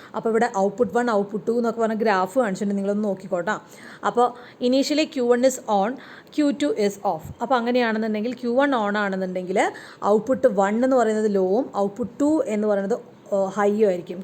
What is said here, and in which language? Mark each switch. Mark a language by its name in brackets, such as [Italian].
[Malayalam] അപ്പോൾ ഇവിടെ output 1 output 2 എന്നൊക്കെ പറഞ്ഞ ഗ്രാഫ് കാണിച്ചിട്ടുണ്ട്, നിങ്ങളൊന്ന് നോക്കിക്കോട്ടോ. [English] അപ്പോൾ initially Q1 is on, Q2 is off. [Malayalam] അപ്പോൾ അങ്ങനെയാണെന്നുണ്ടെങ്കിൽ Q1 ഓൺ ആണെന്നുണ്ടെങ്കിൽ ഔട്ട്പുട്ട് 1 എന്ന് പറയുന്നത് ലോവും ഔട്ട്പുട്ട് 2 എന്ന് പറയുന്നത് ഹൈയും ആയിരിക്കും.